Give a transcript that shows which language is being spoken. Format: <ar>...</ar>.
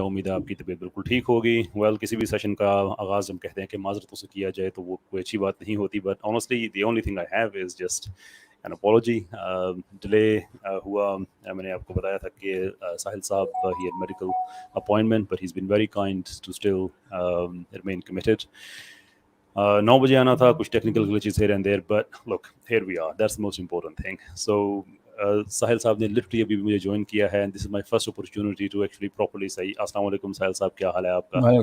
<ur>امید ہے آپ کی طبیعت بالکل ٹھیک ہوگی. کسی بھی سیشن کا آغاز ہم کہتے ہیں کہ معذرتوں سے کیا جائے تو وہ کوئی اچھی بات نہیں ہوتی,</ur> <en>But honestly the only thing I have is just an apology.</en> <ur>Delay ہوا. میں نے آپ کو بتایا تھا کہ ساحل صاحب he had medical appointment,</ur> <en>But he is been very kind to still remain committed.</en> <ur>9 بجے آنا تھا, کچھ technical glitches</ur> <en>here and there, but look, here we are. That's the most important thing.</en> <ur>So ساحل صاحب نے لٹرلی ابھی مجھے join کیا ہے,</ur> <en>and this is my first opportunity to actually properly</en> <ur>صحیح. السلام علیکم ساحل صاحب, کیا حال ہے آپ کا؟</ur>